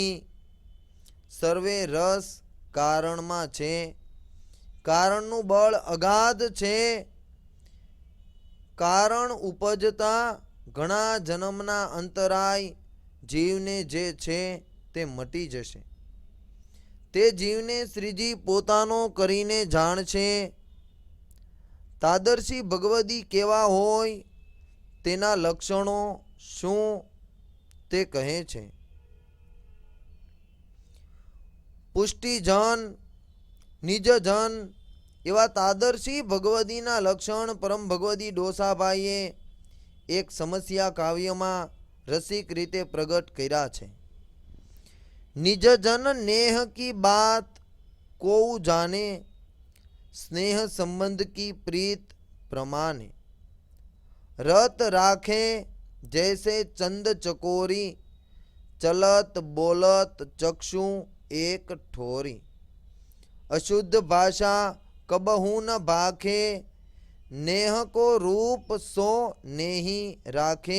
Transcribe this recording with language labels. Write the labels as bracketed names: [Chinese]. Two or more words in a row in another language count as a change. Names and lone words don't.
[Gujarati] સર્વે રસ કારણ માં છે। કારણ નું બળ અગાધ છે। કારણ ઉપજતા ઘણા જન્મના અંતરાય જીવને જે છે તે મટી જશે। તે જીવને શ્રીજી પોતાનો કરીને જાણે છે। તાદર્શી ભગવદી કેવા હોય તેના લક્ષણો શું તે કહે છે। પુષ્ટિજન નિજજન એવા તાદર્શી ભગવદીના લક્ષણ પરમ ભગવદી ડોસાભાઈએ એક સમસ્યા કાવ્યમાં રસિક રીતે પ્રગટ કર્યા છે। [Braj] निजजन नेह की बात को जाने, स्नेह संबंध की प्रीत प्रमाणे। रत राखे जैसे चंद चकोरी, चलत बोलत चक्षु एक ठोरी। अशुद्ध भाषा कबहू न भाखे, नेह को रूप सो नेही राखे।